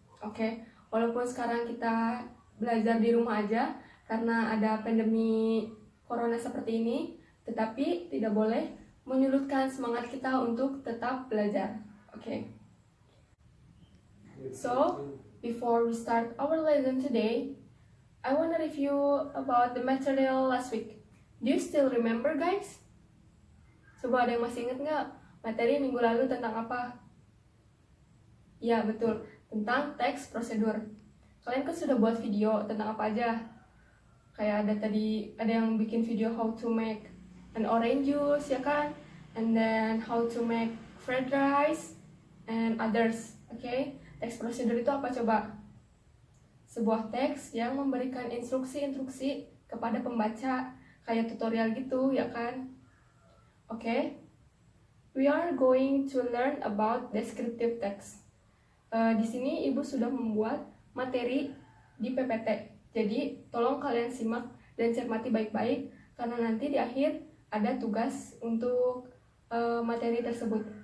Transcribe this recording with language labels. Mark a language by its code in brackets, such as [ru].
[id] Okay, walaupun sekarang kita belajar di rumah aja karena ada pandemi corona seperti ini, tetapi tidak boleh menyurutkan semangat kita untuk tetap belajar. Okay. [en] So, before we start our lesson today, I want to review about the material last week. Do you still remember, guys? [id] Coba ada yang masih ingat nggak materi minggu lalu tentang apa? Ya, betul. Tentang teks prosedur. Kalian kan sudah buat video tentang apa aja? Kayak ada yang bikin video [en] how to make an orange juice, [id] ya kan? [en] And then how to make fried rice and others. [id] Okay? Teks prosedur itu apa coba? Sebuah teks yang memberikan instruksi-instruksi kepada pembaca, kayak tutorial gitu, ya kan? Okay? [en] We are going to learn about descriptive text. [id] Di sini Ibu sudah membuat materi di PPT. Jadi, tolong kalian simak dan cermati baik-baik, karena nanti di akhir ada tugas untuk materi tersebut.